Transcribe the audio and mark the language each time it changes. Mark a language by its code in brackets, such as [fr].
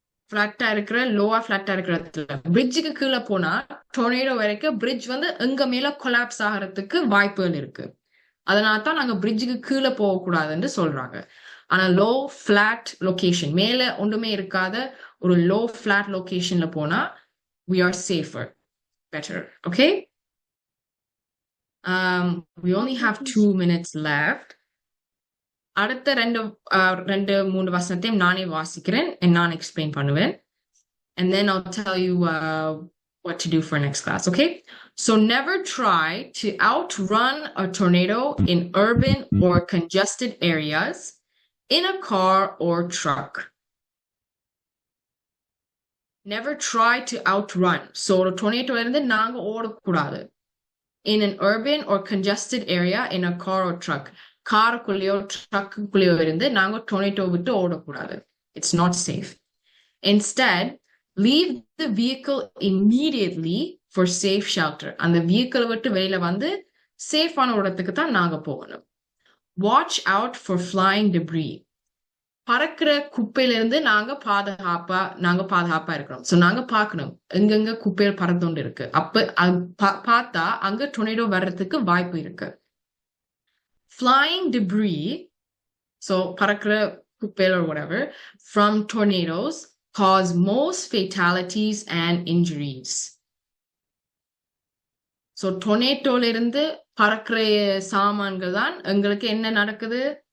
[ta] ஃபிளாட்டா இருக்கிற லோவா ஃபிளாட்டா இருக்கிற இடத்துல பிரிட்ஜுக்கு கீழே போனா டொர்னேடோ வரைக்கும் பிரிட்ஜ் வந்து எங்க மேல கொலாப்ஸ் ஆகிறதுக்கு வாய்ப்புகள் இருக்கு. அதனால தான் நாங்க பிரிட்ஜுக்கு கீழே போகக்கூடாதுன்னு சொல்றாங்க. ஆனா லோ ஃபிளாட் லொகேஷன் மேல ஒன்றுமே இருக்காத ஒரு லோ ஃபிளாட் லொகேஷன்ல போனா [en] we are safer, better. Okay. We only have 2 minutes left. [ta] அடுத்த ரெண்டு மூணு வசனத்தையும் நானே வாசிக்கிறேன் நான் எக்ஸ்பிளைன் பண்ணுவேன். [en] And then I'll tell you what to do for next class, okay? So never try to outrun a tornado in urban or congested areas in a car or truck. Never try to outrun. [ta] So ஒரு tornado இருந்து நாங்க ஓடக்கூடாது. [en] In an urban or congested area in a car or truck. [ta] காருக்குள்ளேயோ ட்ரக்குள்ளேயோ இருந்து நாங்க tornado விட்டு ஓடக்கூடாது. [en] It's not safe. Instead, leave the vehicle immediately for safe shelter. [ta] அந்த vehicle விட்டு வெளியில வந்து சேஃபான இடத்துக்கு தான் நாங்க போகணும். [en] Watch out for flying debris. [ta] பறக்கிற குப்பையில இருந்து நாங்க பாதுகாப்பா இருக்கணும். ஸோ நாங்க பார்க்கணும் எங்கெங்க குப்பையில் பறந்துண்டு இருக்கு. அப்ப பார்த்தா அங்க டொர்னேடோ வர்றதுக்கு வாய்ப்பு இருக்கு. [en] Flying debris, so [ta] parakra kupel [en] or whatever, from tornadoes cause most fatalities and injuries. [ta] So tornado irundu parakra சாமான்கள் தான் உங்களுக்கு என்ன நடக்குது?